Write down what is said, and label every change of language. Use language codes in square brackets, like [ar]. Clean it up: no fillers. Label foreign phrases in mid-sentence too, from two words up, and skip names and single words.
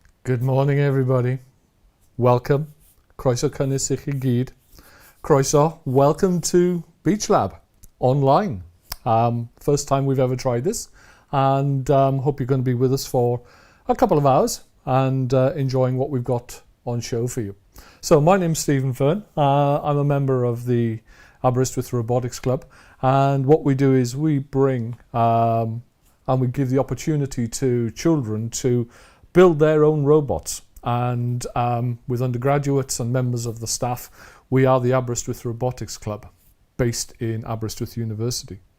[en] Good morning, everybody. Welcome. [cy] Croeso cynnes I chi gyd. Croeso. [en] Welcome to Beach Lab online. First time we've ever tried this, and hope you're going to be with us for a couple of hours and enjoying what we've got on show for you. So my name's Stephen Fern. I'm a member of the Aberystwyth Robotics Club, and what we do is we bring and we give the opportunity to children to build their own robots, and with undergraduates and members of the staff, we are the Aberystwyth Robotics Club based in Aberystwyth University.